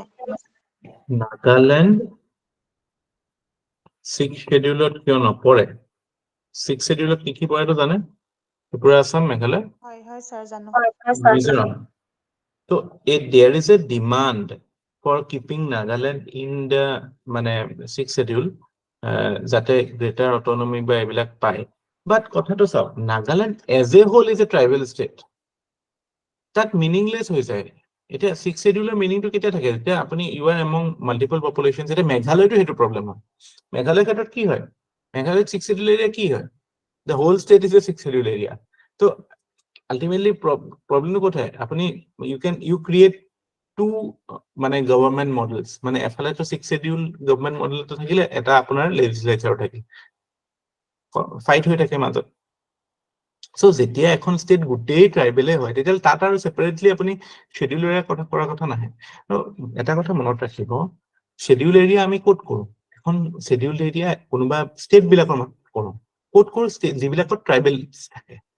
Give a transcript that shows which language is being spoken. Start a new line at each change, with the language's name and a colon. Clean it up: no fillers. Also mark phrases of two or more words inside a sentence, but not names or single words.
Assamese: নাগালেণ্ড 6 শিডিউলত কিয় নপৰে 6 শিডিউলত কি পৰেটো জানে ত্ৰিপুৰা আসাম মেঘালয় হয় হয় স্যার জানো
English: মিজোৰাম so there is a demand for keeping Nagaland in the মানে 6th schedule যাতে greater autonomy
Assamese: বা এইবিলাক পায়
English: but
Assamese: কথাটো চাওক
English: নাগালেণ্ড as a whole is a tribal state that meaningless
Assamese: হৈ যায় এটা
English: 6th schedule মিনিংটো
Assamese: কেতিয়া থাকে যেতিয়া আপুনি
English: you are among multiple populations
Assamese: এটা মেঘালয়টো হেতু প্ৰবলেম হয় মেঘালয় ক্ষেত্ৰত কি হয় মেঘালয়
English: 6th schedule area
Assamese: কি হয়
English: the whole state is a 6th schedule area
Assamese: তো ultimately প্ৰবলেমটো ক'ত হয় আপুনি
English: you create two
Assamese: মানে
English: government models
Assamese: মানে এফালেতো
English: 6 schedule government modelটো
Assamese: থাকিলে এটা আপোনাৰ লেজিসলেচাৰ থাকে ফাইট হৈ থাকে মাজত সো যেতিয়া এখন ষ্টেট গোটেই ট্ৰাইবেলে হয় তেতিয়া তাত আৰু সেপাৰেটলি আপুনি
English: schedule area
Assamese: কথা কৰাৰ কথা নাহে এটা কথা মনত ৰাখিব
English: schedule area
Assamese: আমি কোড কৰো এখন
English: schedule area
Assamese: কোনোবা ষ্টেট বিলাকৰ কৰো কোড কৰো ষ্টেট যিবিলাকত ট্ৰাইবেল থাকে